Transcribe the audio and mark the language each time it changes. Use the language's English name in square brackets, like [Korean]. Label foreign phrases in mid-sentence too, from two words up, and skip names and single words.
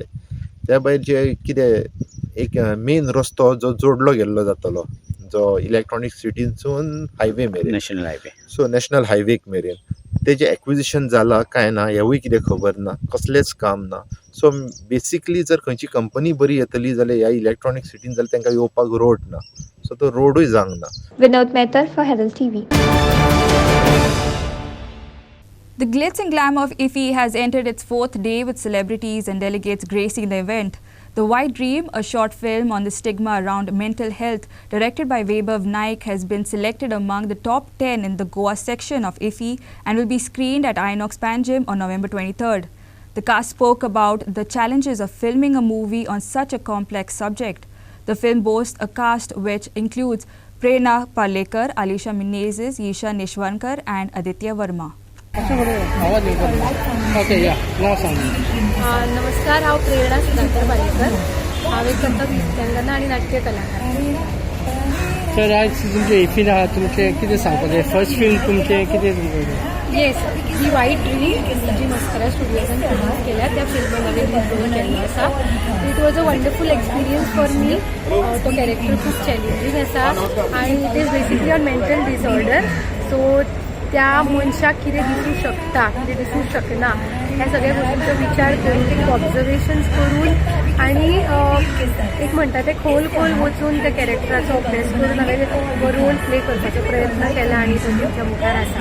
[Konkani] त्या भायर जे कितें एक मेन रस्तो जो जोडलो गेल्लो जातलो, जो इलेक्ट्रॉनिक सिटीनसून हायवे मेरेन, नॅशनल हायवेक मेरेन, तेजें एक्विजिशन जालां काय ना हेवूय कितें खबर ना, कसलेंच काम ना. [English] so basically [Konkani] जर खंयची कंपनी बरी येतली जाल्यार ह्या इलेक्ट्रॉनीक सिटीन जाल्यार तांकां येवपाक रोड ना, सो तो रोडूय जावंक ना. [English] Vinod Mehta for Herald TV. The glitz and glamour of IFFI has entered its fourth day with celebrities and delegates gracing the event. The White Dream, a short film on the stigma around mental health, directed by Vaibhav Naik, has been selected among the top 10 in the Goa section of IFFI and will be screened at Inox Panjim on November 23rd. The cast spoke about the challenges of filming a movie on such a complex subject. The film boasts a cast which includes Prerna Palekar, Alisha Menezes, Isha Nishwankar and Aditya Verma. [Konkani] नमस्कार, हांव प्रेरणा सुधाकर बालेकर. हांव एक कथक नृत्यांगना आनी नाट्य कलाकार. सर आज तुमचे इफीन आहात, तुमचे कितें सांगपाचें? [English] first film [Konkani] तुमचें कितें तुमचें? येस, ही वायट ड्रीम जी मस्करा स्टुडियोजान प्रोड्यूस केल्या त्या फिल्मान हांवें रिव्यू केल्लो आसा. [English] it was a wonderful experience for me. [Konkani] तो कॅरेक्टर खूब चॅलेंजींग आसा आनी [English] it is basically on mental disorder. [Konkani] सो त्या मनशाक कितें दिसूंक शकता, कितें दिसूंक शकना, ह्या सगळ्या गोष्टींचो विचार करून, ऑब्जर्वेशन्स करून आनी एक म्हणटा तें खोल वचून त्या कॅरेक्टराचो अभ्यास करून हांवें हो [English] role play [Konkani] करपाचो प्रयत्न केला आनी तो तुमच्या मुखार आसा.